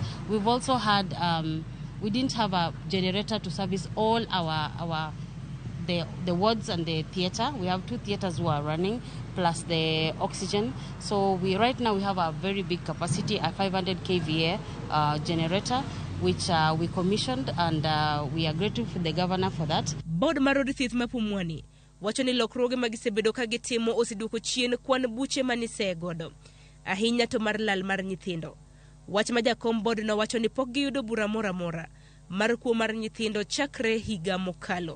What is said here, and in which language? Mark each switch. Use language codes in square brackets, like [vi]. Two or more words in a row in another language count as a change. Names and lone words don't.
[en] We've also had, we didn't have a generator to service all the wards and the theatre. We have 2 theatres who are running, plus the oxygen. So right now we have a very big capacity, a 500 kVA generator, which we commissioned, and we are grateful for the governor for that. [luo] Board mar od thieth ma Pumwani wacho ni lokruoge magisebedo ka gitimo oseduoko chien kwan buche manise godo, ahinya to mar lal mar nyithindo. Wach ma jakom board no wacho ni pok giyudo bura mora mora mar kuo mar nyithindo chakre higa mokalo.